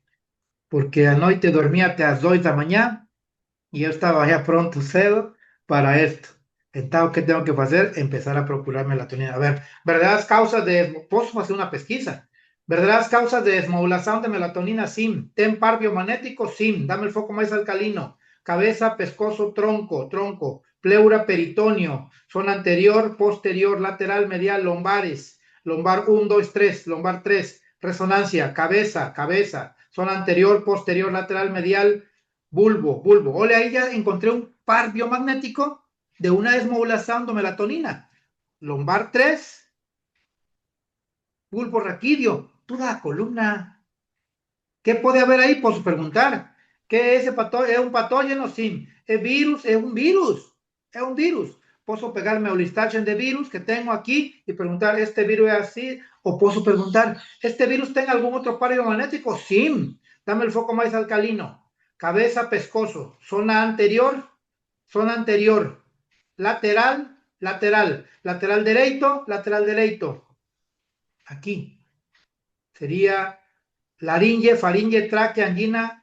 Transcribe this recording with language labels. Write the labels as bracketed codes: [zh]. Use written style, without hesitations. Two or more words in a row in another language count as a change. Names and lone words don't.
[pt] Porque a noite dormia até as 2 da manhã e eu estava já pronto cedo para isto. Então, o que tenho que fazer? Empezar a procurar melatonina. [es] A ver, [pt] verdadeiras causas de... Posso fazer uma pesquisa? Verdadeiras causas de desmodulação de melatonina? Sim. Tem par biomagnético? Sim. [es] Dame el foco mais alcalino. Cabeza, pescoço, tronco. Pleura, peritoneo. Zona anterior, posterior, lateral, medial, lumbares. Lumbar 1, 2, 3. Lumbar 3. Resonancia, cabeza. Zona anterior, posterior, lateral, medial, bulbo. Olha, ahí ya encontré un par biomagnético de una desmodulación de melatonina. Lumbar 3, bulbo raquídeo, toda a columna. ¿Qué puede haber ahí? [pt] Posso perguntar. [es] ¿Qué es ese patógeno? ¿Es un patógeno? Sí. ¿Es virus? Es un virus. [pt] Posso pegar meu listagem de vírus que tenho aqui e perguntar, este vírus é assim? Ou posso perguntar, este vírus tem algum outro par biomagnético? Sim. [es] Dame el foco mais alcalino. Cabeza, pescoço. Zona anterior. Lateral derecho. Aquí. Sería Laringe, faringe, tráquea, angina.